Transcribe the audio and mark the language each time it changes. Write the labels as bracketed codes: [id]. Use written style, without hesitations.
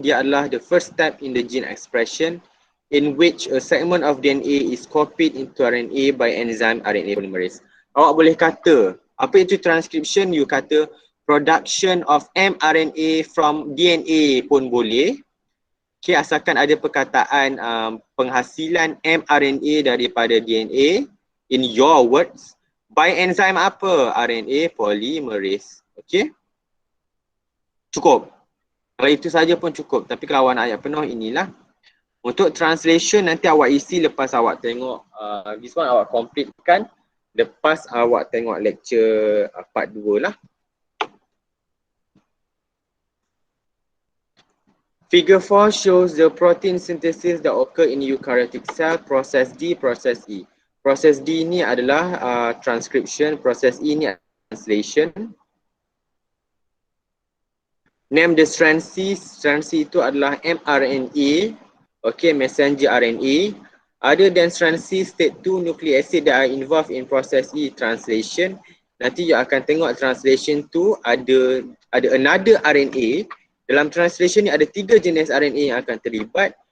[ms] Dia adalah [en] the first step in the gene expression in which a segment of DNA is copied into RNA by enzyme RNA polymerase. [ms] Awak boleh kata, apa itu transcription? [en] You kata production of mRNA from DNA [ms] pun boleh. Okay, asalkan ada perkataan penghasilan mRNA daripada DNA [en] in your words by enzyme [ms] apa? RNA polymerase. Okay? Cukup. Kalau itu saja pun cukup. Tapi kalau awak nak ayat penuh, inilah. Untuk translation nanti awak isi lepas awak tengok [en] this one [ms] awak completekan lepas awak tengok lecture part 2 lah. [en] Figure 4 shows the protein synthesis that occur in eukaryotic cell, process D, process E. [ms] Proses D ni adalah transcription, proses E ni translation. [en] Name the strand C. [ms] Strand C itu adalah mRNA, okay, messenger RNA. [en] Other than strand C, state 2 nucleic acid that are involved in process E, translation. [ms] Nanti you akan tengok translation tu ada another RNA. Dalam translation ni ada 3 jenis RNA yang akan terlibat.